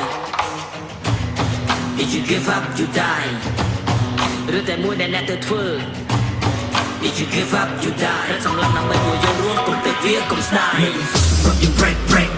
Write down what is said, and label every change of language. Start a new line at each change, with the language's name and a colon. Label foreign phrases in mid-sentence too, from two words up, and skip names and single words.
English: If you give up you die
Khmer: ឬតែមួយដែលអ្នកទៅធ្វើ
English: If you give up you die
Khmer: រត់សម្លឹងដើម្បីពួកយើងរស់កុំទឹកវាកុំស្ដាយ